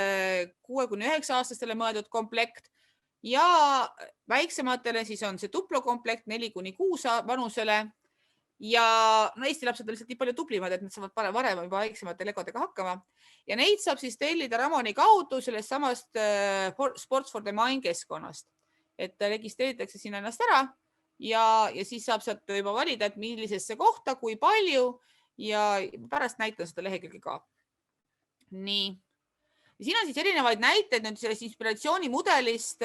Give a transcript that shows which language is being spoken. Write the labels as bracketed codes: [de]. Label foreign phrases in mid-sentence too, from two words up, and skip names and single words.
[et] 6–9 aastastele mõeldud komplekt ja väiksematele siis on see duplokomplekt 4–6 vanusele ja Eesti lapsed on lihtsalt nii palju tublimad, et nad saavad varem juba väiksemate legodega hakkama ja neid saab siis tellida Ramoni kaudu sellest samast Sports for the Mind keskkonnast. Et registreeritakse sinna ennast ära ja siis saab sealt juba valida, et millisesse kohta, kui palju ja pärast näitan seda lehekülge ka. Nii. Ja siin on siis erinevaid näiteid nüüd sellest inspiratsioonimudelist.